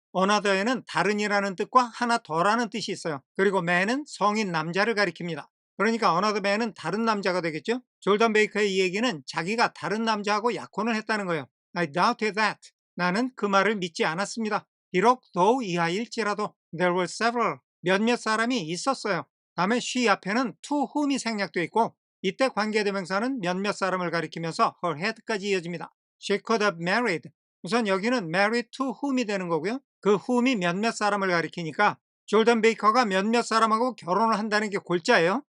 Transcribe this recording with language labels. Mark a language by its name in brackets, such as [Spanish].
[Korean] another에는 다른이라는 뜻과 하나 더라는 뜻이 있어요. 그리고 man은 성인 남자를 가리킵니다. 그러니까 another man은 다른 남자가 되겠죠. 졸던 베이커의 이 얘기는 자기가 다른 남자하고 약혼을 했다는 거예요. [English] I doubted that. [Korean] 나는 그 말을 믿지 않았습니다. 비록 [English] though [Korean] 이하일지라도 [English] there were several. [Korean] 몇몇 사람이 있었어요. 다음에 she 앞에는 to whom이 생략되어 있고 이때 관계대명사는 몇몇 사람을 가리키면서 her had까지 이어집니다. [English] She could have married. [Korean] 우선 여기는 [English] married to whom [Korean] 이 되는 거고요. 그 whom이 몇몇 사람을 가리키니까 졸던 베이커가 몇몇 사람하고 결혼을 한다는 게 골자예요.